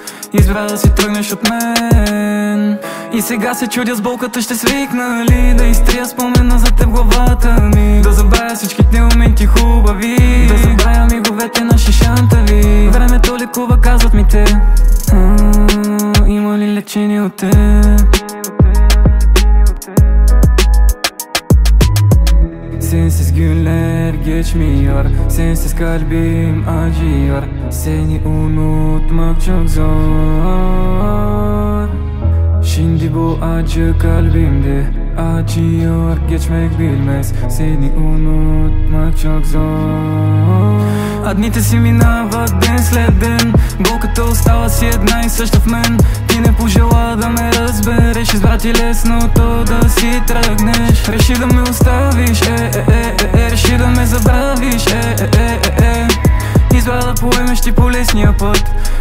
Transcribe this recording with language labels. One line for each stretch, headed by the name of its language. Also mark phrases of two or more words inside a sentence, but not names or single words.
Bulgarian: Избра да си тръгнеш от мен. И сега се чудя с болката ще свикна ли да изтрия спомена за теб главата ми. Да забравя всичките моменти хубави. Да забравя миговете наши шантави. Времето лекува, казват ми те. Има ли лечение от теб?
Turkish: Sensiz günler geçmiyor, sensiz kalbim acıyor. Seni unutmak çok zor. Şimdi bu acı kalbimde acıyor, geçmek bilmez. Seni unutmak çok zor.
Bulgarian: А дните си минават ден след ден. Болката остава си една и съща в мен. Ти не пожела да ме разбереш. Избра ти лесното да си тръгнеш. Реши да ме оставиш, реши да ме забравиш, Избра да поемеш ти по лесния път.